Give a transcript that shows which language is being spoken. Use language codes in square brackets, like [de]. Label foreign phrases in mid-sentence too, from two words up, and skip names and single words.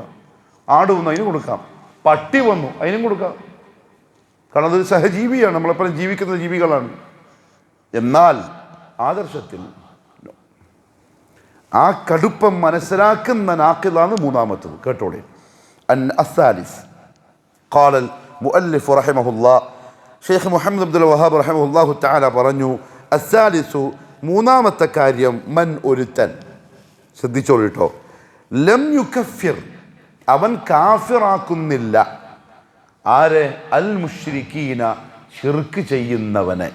[ml] ആട് വന്നു, അതിനും കൊടുക്കാം. പട്ടി വന്നു, അതിനും കൊടുക്കാം. കാരണം അതൊരു സഹജീവിയാണ്, നമ്മളെപ്പോഴും ജീവിക്കുന്ന ജീവികളാണ്. എന്നാൽ ആദർശത്തിൽ ആ കടുപ്പം മനസ്സിലാക്കുന്ന നാക്കിലാണ് മൂന്നാമത്തത്. കേട്ടോളെ. [ar] الثالث قال المؤلف رحمه الله [ml] ഷെയ്ഖ് മുഹമ്മദ് അബ്ദുൽ വഹാബ് [ar] رحمه الله تعالى [ml] പറഞ്ഞു, അസ്സാലിസു മൂന്നാമത്തെ കാര്യം, മൻ ഒരുത്തൻ. ശ്രദ്ധിച്ചോളൂ കേട്ടോ. [ar] لم يكفر, [ml] അവൻ കാഫിറാക്കുന്നില്ല ആരെ? [ar] المشركين, [ml] ശിർക്ക് ചെയ്യുന്നവനെ.